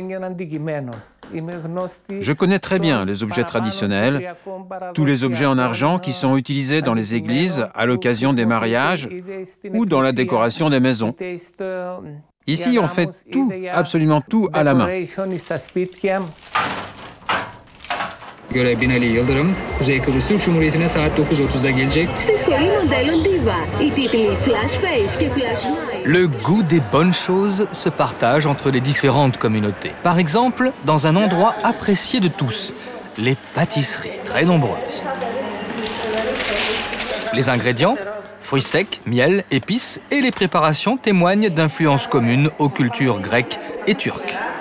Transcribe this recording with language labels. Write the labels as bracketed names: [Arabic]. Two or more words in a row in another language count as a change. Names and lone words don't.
[French] Je connais très bien les objets traditionnels, tous les objets en argent qui sont utilisés dans les églises à l'occasion des mariages ou dans la décoration des maisons. Ici, on fait tout, absolument tout à la main. [Turkish] göre Binali Yıldırım, Kuzey Kıbrıs Türk Cumhuriyeti'ne saat 9.30'da gelecek. [Greek] Στη σχολή μοντέλων Diva, οι τίτλοι Flash Face και Flash Smile. [French] Le goût des bonnes choses se partage entre les différentes communautés. Par exemple, dans un endroit apprécié de tous, les pâtisseries très nombreuses. Les ingrédients, fruits secs, miel, épices et les préparations témoignent d'influences communes aux cultures grecques et turques.